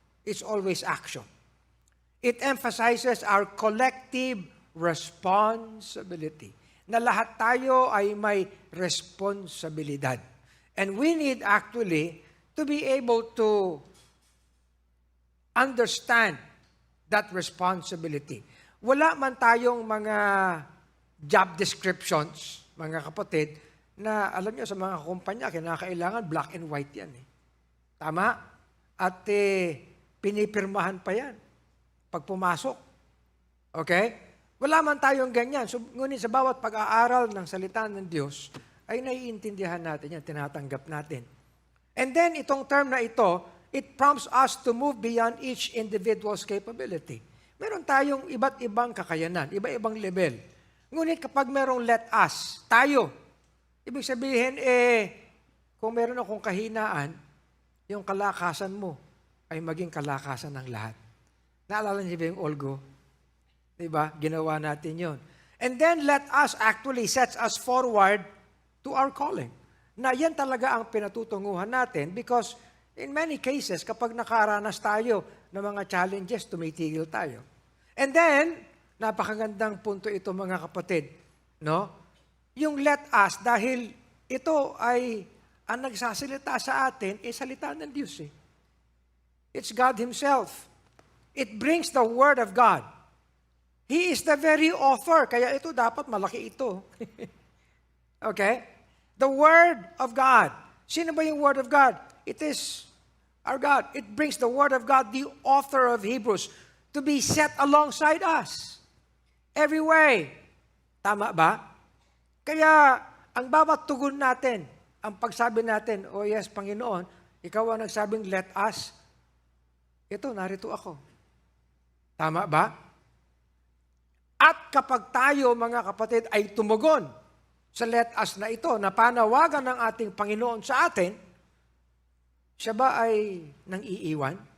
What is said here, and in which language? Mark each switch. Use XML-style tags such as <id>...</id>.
<en>It's always action. It emphasizes our collective responsibility.</en> <tl>Na lahat tayo ay may responsibilidad.</tl> <en>And we need actually to be able to understand that responsibility.</en> <tl>Wala man tayong mga job descriptions, mga kapatid, na alam niyo sa mga kumpanya, kinakailangan</tl> <en>black and white</en> <tl>yan. Tama? At pinipirmahan pa yan pag pumasok. Okay? Wala man tayong ganyan. So, ngunit sa bawat pag-aaral ng salita ng Diyos, ay naiintindihan natin yan, tinatanggap natin.</tl> <en>And then,</en> <tl>itong term na ito,</tl> <en>it prompts us to move beyond each individual's capability.</en> <tl>Meron tayong iba't ibang kakayanan, iba-ibang level. Ngunit kapag merong let us, tayo, ibig sabihin, kung meron akong kahinaan, yung kalakasan mo ay maging kalakasan ng lahat. Naalala niyo ba yung Olgo? Diba? Ginawa natin yon.</tl> <en>And then let us actually sets us forward to our calling.</en> <tl>Na yan talaga ang pinatutunguhan natin</tl> <en>because in many cases,</en> <tl>kapag nakaranas tayo ng mga challenges, tumitigil tayo.</tl> <en>And then,</en> <tl>napakagandang punto ito mga kapatid, no? Yung let us, dahil ito ay ang nagsasalita sa atin, salita ng Diyos eh.</tl> <en>It's God Himself. It brings the Word of God. He is the very author,</en> <tl>kaya ito dapat malaki ito.</tl> <en>Okay? The Word of God.</en> <tl>Sino ba yung</tl> <en>Word of God? It is our God. It brings the Word of God, the author of Hebrews, to be set alongside us. Every way.</en> <tl>Tama ba? Kaya, ang bawat tugon natin, ang pagsabi natin,</tl> <en>oh yes,</en> <tl>Panginoon, ikaw ang nagsabing, let us. Ito, narito ako. Tama ba? At kapag tayo, mga kapatid, ay tumugon sa let us na ito, na panawagan ng ating Panginoon sa atin, siya ba ay nang iiwan?</tl>